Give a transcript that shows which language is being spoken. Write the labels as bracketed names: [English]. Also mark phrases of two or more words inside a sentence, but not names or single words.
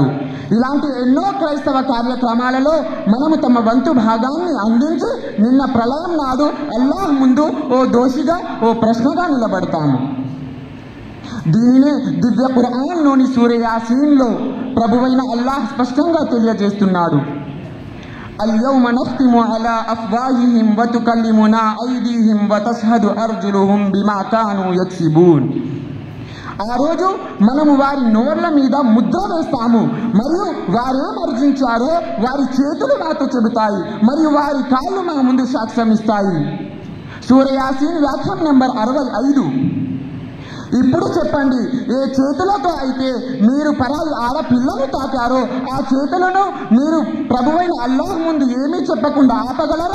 [Telugu] ఇలాంటి ఎన్నో క్రైస్తవ కార్యక్రమాలలో మనము తమ వంతు భాగాన్ని అందించి నిన్న ప్రళయం నాడు అల్లాహ్ ముందు ఓ దోషిగా, ఓ ప్రశ్నగా నిలబడతాము. దీనినే దివ్య ఖురాన్లోని సూరా యాసీన్లో ప్రభువైన అల్లాహ్ స్పష్టంగా తెలియజేస్తున్నాడు. [Arabic] اليوم نختم على أفواههم وتكلمنا أيديهم وتشهد أرجلهم بما كانوا يكسبون. [Telugu] ఆ రోజు మనము వారి నోర్ల మీద ముద్ర వేస్తాము మరియు వారేం అర్జించారో వారి చేతులు మాతో చెబుతాయి మరియు వారి కాళ్ళు మన ముందు సాక్ష్యం ఇస్తాయి. సూరా యాసీన్ వ్యాఖ్యానం నెంబర్ 65. ఇప్పుడు చెప్పండి, ఏ చేతులతో అయితే మీరు పరాయి ఆడపిల్లను తాకారో ఆ చేతులను మీరు ప్రభువైన అల్లాహ్ ముందు ఏమీ చెప్పకుండా ఆపగలరా?